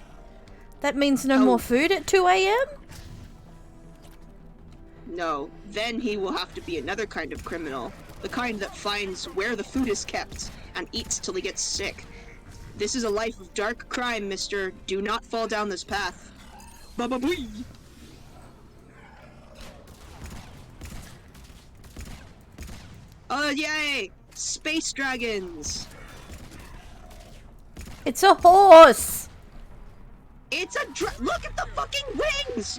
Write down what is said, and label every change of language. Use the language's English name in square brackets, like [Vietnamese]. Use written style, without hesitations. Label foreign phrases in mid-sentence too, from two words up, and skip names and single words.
[English] That means no more food at 2 a.m.? No, then he will have to be another kind of criminal. The kind that finds where the food is kept and eats till he gets sick. This is a life of dark crime, mister. Do not fall down this path. Ba-ba-bwee! Yay! Space dragons! It's a horse! It's a look at the fucking wings!